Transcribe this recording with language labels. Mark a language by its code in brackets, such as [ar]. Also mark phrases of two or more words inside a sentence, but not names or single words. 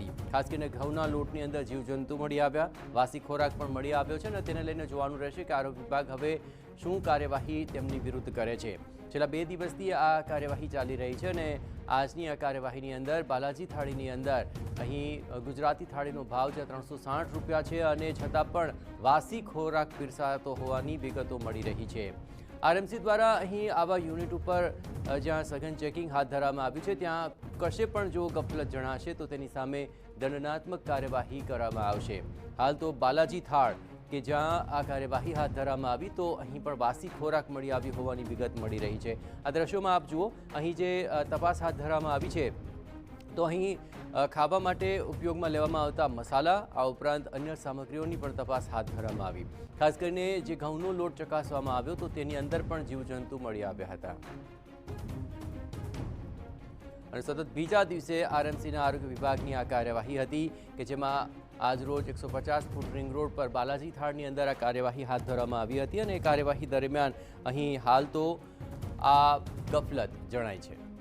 [gu] ખાસ કરીને ઘઉંના લોટની અંદર જીવજંતુ મળી આવ્યા, વાસી ખોરાક પણ મળી આવ્યો છે અને તેને લઈને જોવાનું રહેશે કે આરોગ્ય વિભાગ હવે શું કાર્યવાહી તેમની વિરુદ્ધ કરે છે। છેલ્લા 2 દિવસથી આ કાર્યવાહી ચાલી રહી છે અને આજની આ કાર્યવાહીની અંદર બાલાજી થાળીની અંદર અહીં ગુજરાતી થાળીનો ભાવ છે 360 રૂપિયા છે અને છતાં પણ વાસી ખોરાક પીરસાતો હોવાની વિગતો મળી રહી છે। આરએમસી દ્વારા અહીં આવા યુનિટ પર જ્યાં સઘન ચેકિંગ હાથ ધરવામાં આવી છે, ત્યાં કશે પણ જો ગફલત જણાશે તો તેની સામે દંડનાત્મક કાર્યવાહી કરવામાં આવશે। હાલ તો બાલાજી થાળ કે જ્યાં આ કાર્યવાહી હાથ ધરવામાં આવી તો અહીં પણ વાસી ખોરાક મળી આવી હોવાની વિગત મળી રહી છે। આ દૃશ્યોમાં આપ જુઓ, અહીં જે તપાસ હાથ ધરવામાં આવી છે તો અહીં ખાવા માટે ઉપયોગમાં લેવામાં આવતા મસાલા આ ઉપરાંત અન્ય સામગ્રીઓની પણ તપાસ હાથ ધરવામાં આવી। ખાસ કરીને જે ઘઉંનો લોટ ચકાસવામાં આવ્યો તો તેની અંદર પણ જીવજંતુ મળી આવ્યા હતા। અને સતત બીજા દિવસે આરએમસીના આરોગ્ય વિભાગની આ કાર્યવાહી હતી કે જેમાં આજરોજ 150 ફૂટ રિંગ રોડ પર બાલાજી થાળની અંદર આ કાર્યવાહી હાથ ધરવામાં આવી હતી અને કાર્યવાહી દરમિયાન અહીં હાલ તો આ ગફલત જણાય છે।